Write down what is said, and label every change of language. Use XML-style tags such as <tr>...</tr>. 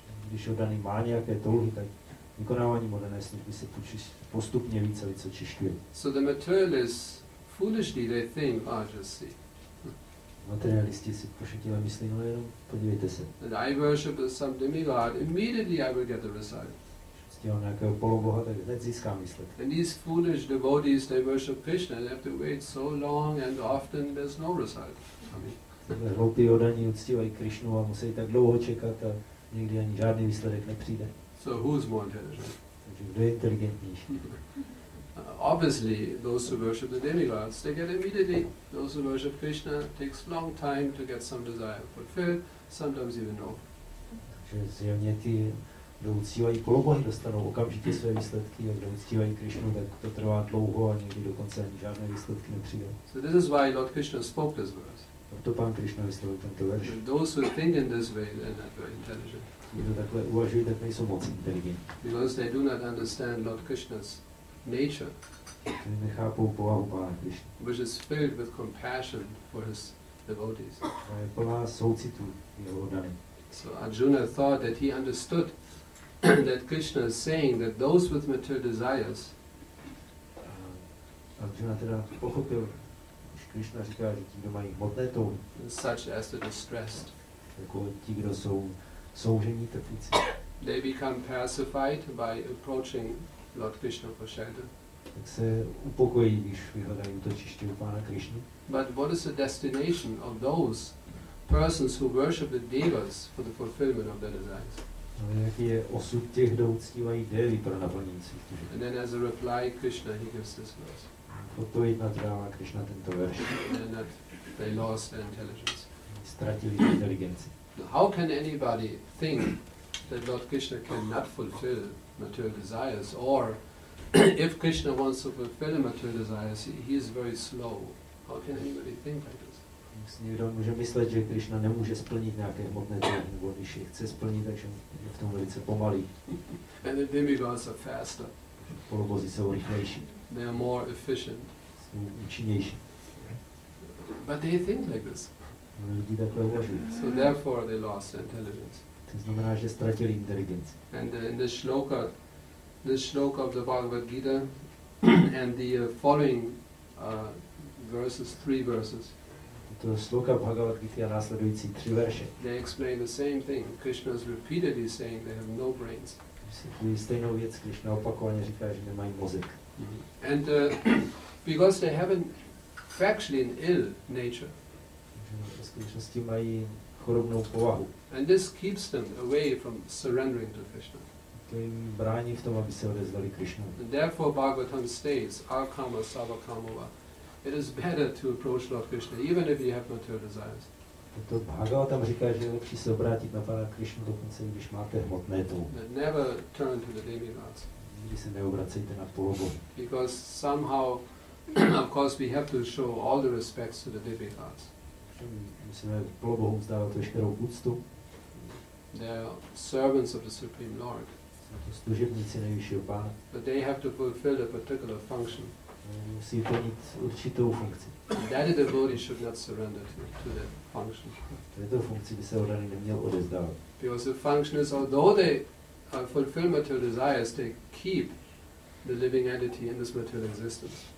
<cs>Když oddaný má nějaké touhy, tak vykonávání moderné služby se postupně více očišťuje.</cs> <en>So the materialists, foolishly they think, just see.</en> <cs>Materialisti si pošetilé myslí, no jenom podívejte se.</cs> <en>That I worship some demigod, immediately I will get the result.</en> <cs>Ctího nějakého poloboha, tak hned získám výsledek.</cs> <en>And these foolish devotees, they worship Krishna and have to wait so long and often there's no result.</en> <cs>Hloupí oddaní uctívají Krishnu a musí tak dlouho čekat a někdy ani žádný výsledek nepřijde.</cs> <en>So who's more intelligent?</en> <cs>Takže kdo je inteligentnější?</cs> <en>Obviously, those who worship the demigods, they get immediately. Those who worship Krishna, takes long time to get some desire fulfilled, sometimes even no.</en> <cs>Takže zjevně ty, kdo uctívají polobohy, dostanou okamžitě své výsledky, a kdo uctívají Krishnu, tak to trvá dlouho a někdy dokonce ani žádné výsledky nepřijdou.</cs> <en>So this is why Lord Krishna spoke this verse.</en> <cs>Proto Pán Krishna vyslovil tento verš.</cs> <en>Those who think in this way, they're not very intelligent.</en> <cs>Kdo takhle uvažují, tak nejsou moc inteligentní.</cs> <en>Because they do not understand Lord Krishna's nature,</en> <cs>nechápou povahu Pána Krishna,</cs> <en>which is filled with compassion for his devotees.</en> <cs>A je plná soucitu jeho oddaným.</cs> <en>So Arjuna thought that he understood that Krishna is saying that those with material desires,</en> <cs>Arjuna teda pochopil, když Krishna říká, že ti, kdo mají hmotné touhy,</cs> <en>such as the distressed,</en> <cs>jako ti, kdo jsou soužení trpící,</cs> <en>they become pacified by approaching Lord Krishna for shelter.</en> <cs>tak se upokojí, když vyhledají útočiště u Pána Krishny.</cs> <en>But what is the destination of those persons who worship the devas for the fulfillment of their desires?</en> <cs>Ale jaký je osud těch, kdo uctívají devy pro naplnění svých tužeb?</cs> <en>And then as a reply, Krishna, he gives this verse.</en> <cs>Odpověď na to dává Krishna tento verš.</cs> <en>And that they lost their intelligence.</en> <cs>Ztratili inteligenci.</cs> <en>How can anybody think that Lord Krishna cannot fulfill material desires, or if Krishna wants to fulfill material desires, he is very slow? How can anybody think like this?</en> <cs>Někdo může myslet, že Krishna nemůže splnit nějaké hmotné touhy, nebo když je chce splnit, takže je v tom velice pomalý.</cs> <en>And the demigods are faster.</en> <cs>Polobozi jsou rychlejší.</cs> <en>They are more efficient.</en> <cs>Jsou účinnější.</cs> <en>But they think like this.</en> <cs>Lidi takhle uvažují.</cs> <en>So therefore they lost their intelligence.</en> <cs>To znamená, že ztratili inteligenci.</cs> <en>And in this shloka of the Bhagavad Gita and the following verses, 3 verses,</en> <cs>To sloka Bhagavad Gita a následující 3 verše.</cs> <en>they explain the same thing. Krishna is repeatedly saying they have no brains.</en> <cs>Vysvětlují stejnou věc, Krishna opakovaně říká, že nemají mozek.</cs> <en>And because they have factually an ill nature.</en> <cs>V skutečnosti mají chorobnou povahu.</cs> <en>And this keeps them away from surrendering to Krishna.</en> <cs>To jim brání v tom, aby se odevzdali Krishnu.</cs> <en>And therefore Bhagavatam states, Akama Savakamava, it is better to approach Lord Krishna, even if you have material desires.</en> <cs>To Bhagavatam říká, že je lepší se obrátit na Pana Krishnu, dokonce když máte hmotné touhy.</cs> <en>Never turn to the demigods.</en> <cs>Nikdy se neobracejte na polobohy.</cs> <en>Because somehow, of course, we have to show all the respects to the demigods.</en> <cs>Musíme polobohům vzdávat veškerou úctu.</cs> <en>They are servants of the Supreme Lord.</en> <cs>Jsou to služebníci nejvyššího Pána.</cs> <en>But they have to fulfill a particular function.</en> <cs>Musí plnit určitou funkci.</cs> <en>And that a devotee should not surrender to that function.</en> <cs>Této funkci by se oddaný neměl odevzdávat.</cs> <en>Because the function is, although they fulfill material desires, they keep the living entity in this material existence.</en>